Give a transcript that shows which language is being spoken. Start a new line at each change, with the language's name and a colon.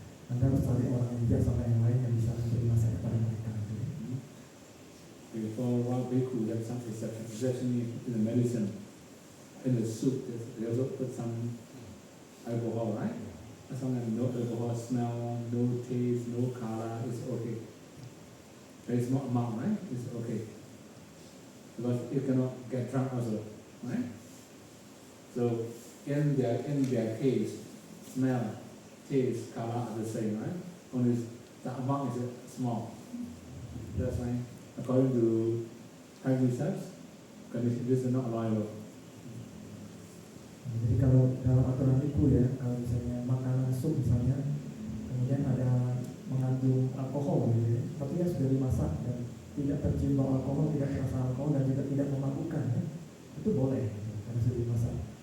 Indonesian: Anda harus cari orang yang bijak sama yang lain yang bisa memberi nasihat kepada mereka.
English: For one bhikkhu, there's some exception in the medicine, in the soup, they also put some alcohol, right? As long as no alcohol smell, no taste, no color, it's okay. Very small amount, right? It's okay. Because you cannot get drunk also, right? So in their case, smell, taste, color are the same, right? Only the amount is small. That's why, according to Thai research, this is not allowable.
Indonesian: Jadi kalau dalam aturan itu ya, kalau misalnya makanan sup misalnya, kemudian ada mengandung alkohol gitu ya, tapi yang sudah dimasak dan tidak tercium bau alkohol, tidak terasa alkohol dan juga tidak memabukkan ya, itu boleh karena sudah dimasak.